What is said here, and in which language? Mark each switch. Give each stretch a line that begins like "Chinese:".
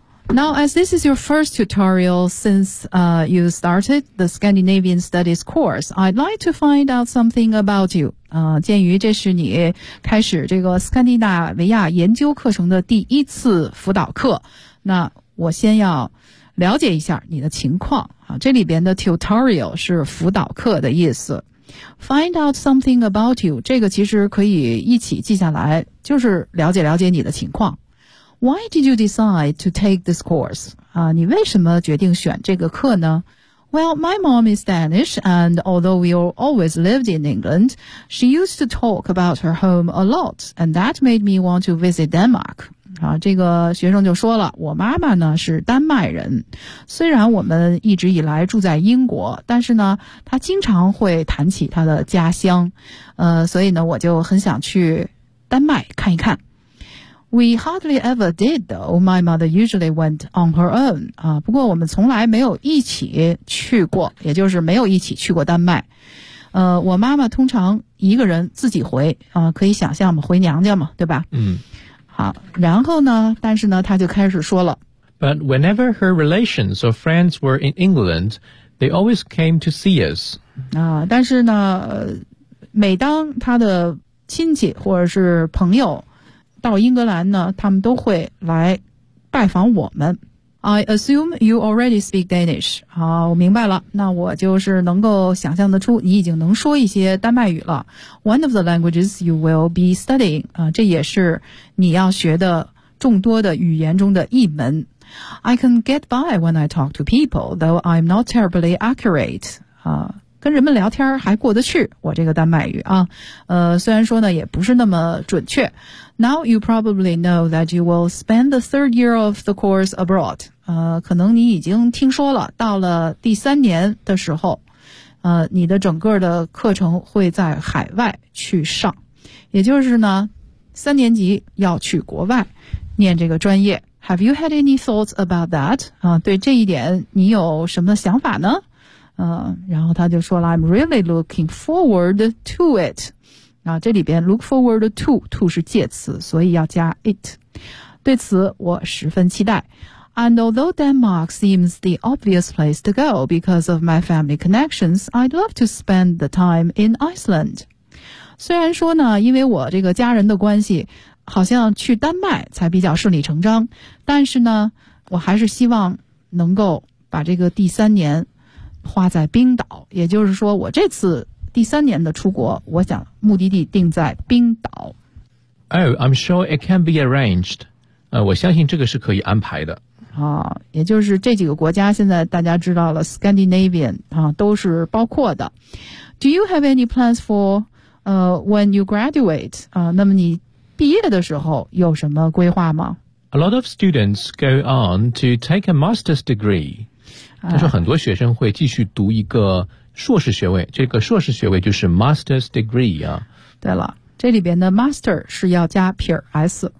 English: Now, as this is your first tutorial since you started the Scandinavian Studies course, I'd like to find out something about you.
Chinese: 鉴于这是你开始这个斯堪的纳维亚研究课程的第一次辅导课，那我先要了解一下你的情况。这里边的 tutorial 是辅导课的意思。
English: Find out something about you,
Chinese: 这个其实可以一起记下来，就是了解了解你的情况。
English: Why did you decide to take this course?
Chinese: 你为什么决定选这个课呢？
English: Well, my mom is Danish, and although we always lived in England, she used to talk about her home a lot, and that made me want to visit Denmark.
Chinese: 这个学生就说了，我妈妈呢是丹麦人，虽然我们一直以来住在英国，但是呢，她经常会谈起她的家乡，所以呢，我就很想去丹麦看一看。
English: We hardly ever did, though. My mother usually went on her own.
Chinese: 不过我们从来没有一起去过，也就是没有一起去过丹麦。我妈妈通常一个人自己回，可以想象嘛，回娘家嘛，对吧？嗯。好，然后呢，但是呢，她就开始说了。
English: But whenever her relations or friends were in England, they always came to see us.
Chinese: 但是呢，每当她的亲戚或者是朋友到英格兰呢，他们都会来拜访我们。
English: I assume you already speak Danish.
Chinese: 好，我明白了。那我就是能够想象得出你已经能说一些丹麦语了。
English: One of the languages you will be studying.
Chinese: 这也是你要学的众多的语言中的一门。
English: I can get by when I talk to people, though I'm not terribly accurate.
Chinese: 跟人们聊天还过得去，我这个丹麦语啊，虽然说呢也不是那么准确。
English: Now you probably know that you will spend the third year of the course abroad.
Chinese: 可能你已经听说了，到了第三年的时候，你的整个的课程会在海外去上，也就是呢，三年级要去国外念这个专业。
English: Have you had any thoughts about that?
Chinese: 对这一点你有什么想法呢？然后他就说了
English: I'm really looking forward to it.
Chinese: 然后这里边 look forward to 是介词，所以要加 it. 对此我十分期待。
English: And although Denmark seems the obvious place to go because of my family connections, I'd love to spend the time in Iceland.
Chinese: 虽然说呢，因为我这个家人的关系，好像去丹麦才比较顺理成章，但是呢，我还是希望能够把这个第三年花在冰岛，也就是说我这次第三年的出国，我想目的地定在冰岛。
English: Oh, I'm sure it can be arranged.
Chinese: 我相信这个是可以安排的。也就是这几个国家现在大家知道了 Scandinavian, 都是包括的。
English: Do you have any plans for, when you graduate?
Chinese: 那么你毕业的时候有什么规划吗？
English: A lot of students go on to take a master's degree.
Chinese: 他说很多学生会继续读一个硕士学位，这个硕士学位就是 master's degree 啊。对了，这里边的 master 是要加撇 s。